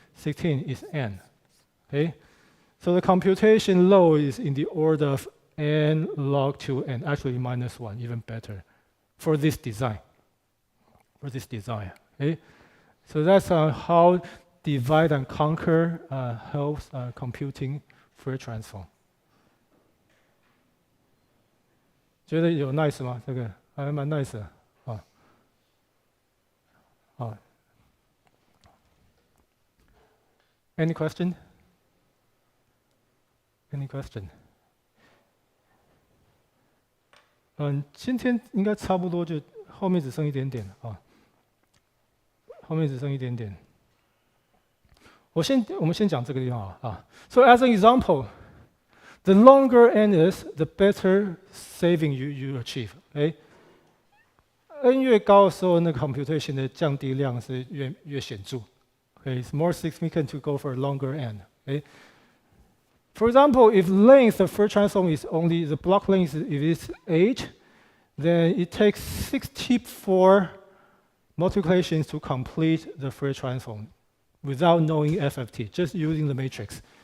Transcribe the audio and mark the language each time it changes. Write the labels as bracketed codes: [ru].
[en] 16 is n. Okay? So the computation load is in the order of n log 2 and actually minus 1, even better for this design. Okay? So that's how divide and conquer helps computing Fourier transform. [zh] 觉得有 nice 吗？这个还蛮 nice 的啊。 [en] Any question? Any question? [zh] 今天应该差不多，就后面只剩一点点啊，后面只剩一点点。我们先讲这个地方啊。 [en] So as an example, the longer n is, the better saving you achieve. [zh] n 越高的时候，那个 computation 的降低量是越显著。 [en] It's more significant to go for a longer n. For example, if length of Fourier transform is only the block length, if it's 8, then it takes 64 multiplications to complete the Fourier transform without knowing FFT, just using the matrix.